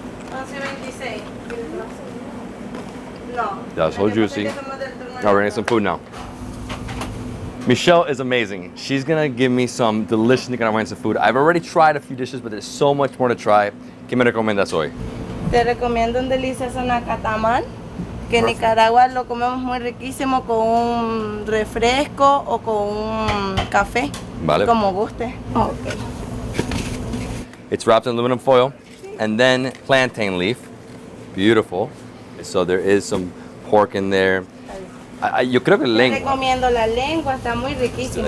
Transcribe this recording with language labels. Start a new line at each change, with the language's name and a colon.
English: 11.26. No. That was so juicy. Now we're gonna get some food now. Michelle is amazing. She's gonna give me some delicious Nicaraguan food. I've already tried a few dishes, but there's so much more to try.
Spanish: ¿Qué me recomiendas hoy? Te recomiendo un delicioso nacatamal, que en Nicaragua lo comemos muy riquísimo con un refresco o con un café, Vale. como guste. Ok.
English: It's wrapped in aluminum foil and then plantain leaf. Beautiful. So there is some pork in there.
Spanish: Yo creo que Te lengua. recomiendo la lengua, está muy riquísima